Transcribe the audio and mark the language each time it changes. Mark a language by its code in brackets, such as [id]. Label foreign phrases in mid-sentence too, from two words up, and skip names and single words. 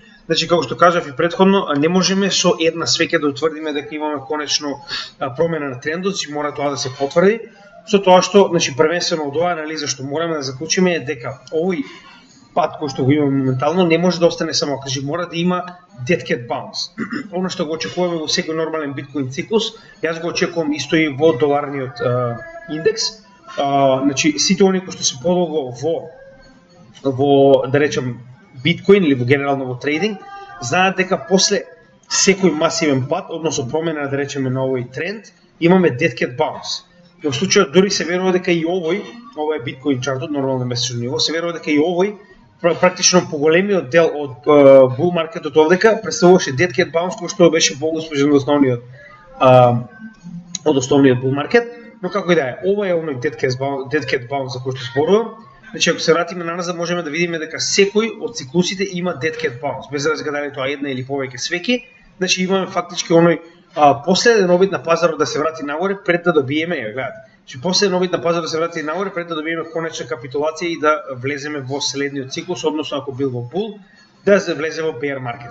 [mk] Значи, како што кажав и претходно, не можеме со една свеќа да утврдиме дека имаме конечно промена на трендот, си мора тоа да се потврди. Со тоа што, значи, првенствено од оваа анализа што мораме да заклучиме е дека овој пат кој што го имаме моментално не може да остане само, кажи, мора да има [en] dead cat bounce. [mk] Оно што го очекуваме во секој нормален биткоин циклус, јас го очекувам исто и во доларниот индекс. Значи, сите оние кои што се подолго во да речем биткоин или во генерално во трейдинг, знаат дека после секој масивен пат, односно промена да речеме на овој тренд, имаме [en] dead cat bounce. [mk] Во случајот дури се верува дека и ова е биткоин чартот, нормално месечно ниво, се верува дека и овој практично поголемиот дел од bull маркетот овдека представуваше [en] dead cat bounce, [mk] кој што беше поуспешен од основниот bull маркет, но како и да е, ова е оној [en] dead cat bounce [mk] за кој што зборувам. Значи, ако се вратиме назад, можеме да видиме дека секој од циклусите има [en] dead cat bounce, [mk] без разлика дали тоа една или повеќе свеки. Значи, имаме фактички оној последен обид на пазарот да се врати нагоре пред да добиеме, гледате. Значи, последен обид на пазарот да се врати нагоре пред да добиеме конечна капитулација и да влеземе во следниот циклус, односно ако бил во bull, да се влезе во [en] bear market.